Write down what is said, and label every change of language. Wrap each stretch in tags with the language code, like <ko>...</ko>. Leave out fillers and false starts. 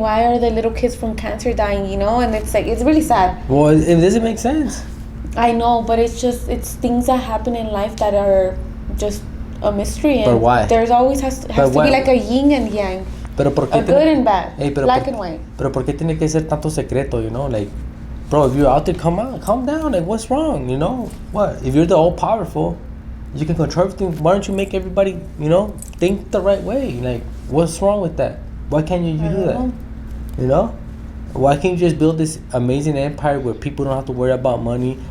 <en>Why are the little kids from cancer dying? You know, and it's like, it's really sad. Well, it doesn't make sense. I know, but it's things that happen in life that are just a mystery. And but why? There's always has to be like a yin and yang.</en> <es>Pero ¿por qué</es> <en>a good and bad, black and white.</en> <es>Pero ¿por qué tiene que ser tanto secreto,</es> <en>you know? Like, bro, if you're out there, calm down. Like, what's wrong, you know? What? If you're the all-powerful, you can control everything. Why don't you make everybody, you know, think the right way? Like, what's wrong with that? Why can't you do that? You know? Why can't you just build this amazing empire where people don't have to worry about money?</en>